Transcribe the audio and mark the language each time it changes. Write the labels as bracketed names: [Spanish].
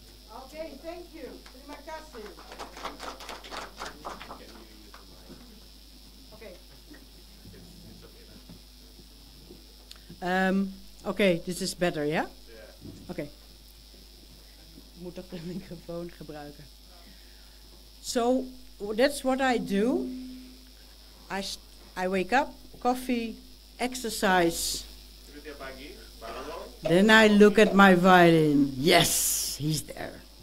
[English] Okay, thank you. [Indonesian] Terima kasih. [English] Okay. Okay, this is better, yeah? Yeah. Okay. [Dutch] Moet ook de microfoon gebruiken. [English] So that's what I do. I wake up, coffee, exercise. [Indonesian] Itu tiap pagi, bangun. [English] Then I look at my violin. Yes, he's there.